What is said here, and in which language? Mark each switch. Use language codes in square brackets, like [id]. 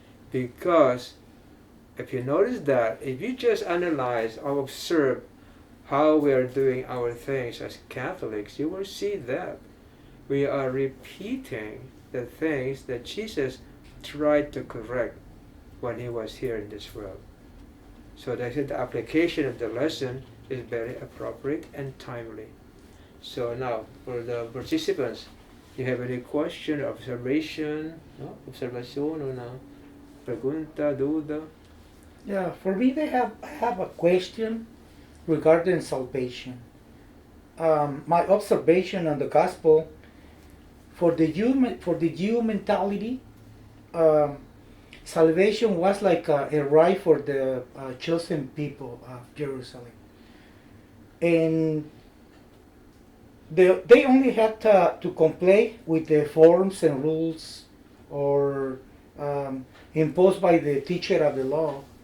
[en] Because if you notice that, if you just analyze or observe how we are doing our things as Catholics, you will see that we are repeating the things that Jesus tried to correct when he was here in this world. So that the application of the lesson is very appropriate and timely. So now, for the participants, you have any question, observation, no? [es] Observación, una pregunta, duda? [en] Yeah, for me, I have a question regarding salvation. My observation on the gospel for the Jew mentality, um, salvation was like a right for the chosen people of Jerusalem, and they only had to comply with the forms and rules or imposed by the teacher of the law.